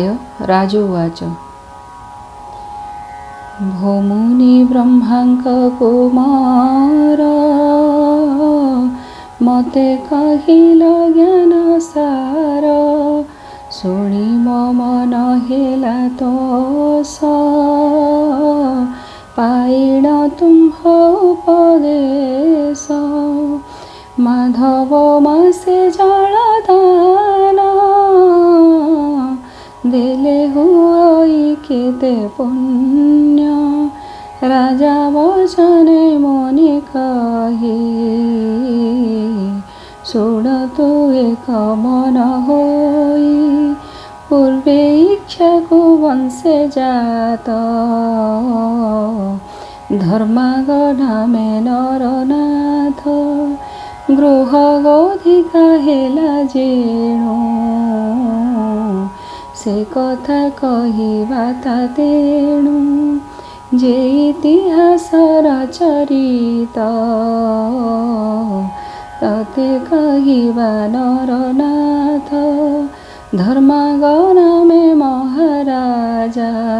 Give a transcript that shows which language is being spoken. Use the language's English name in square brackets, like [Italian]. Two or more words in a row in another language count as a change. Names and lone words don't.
[Odia] ରାଜୋବାଚ ଭୋମୁନି ବ୍ରହ୍ମାଙ୍କକୁମାର ମତେ କହିଲ ଜ୍ଞାନ ସାର ଶୁଣି ମମ ନ ହେଲା ତୋଷ ପାଇଣ ତୁମ୍ଭ ଉପଦେଶ ମାଧବ ମାସେ ଜଳଦାନ ଦେଲେ ହୁଇ କେତେ ପୁଣ୍ୟ ରାଜା ବଚନେ ମୁନି କହି ଶୁଣ ତୁ ଏକ ମନ ହୋଇ ପୂର୍ବେ ଇଚ୍ଛାକୁ ବଂଶେ ଜାତ ଧର୍ମାଗଢାମେ ନରନାଥ ଗୃହ ଗଧିକା ହେଲା ଯେଣୁ ସେ କଥା କହିବା ତେଣୁ ଯେ ଇତିହାସ ରଚରିତ ତତେ କହିବା ନରନାଥ ଧର୍ମାଗଣମେ ମହାରାଜା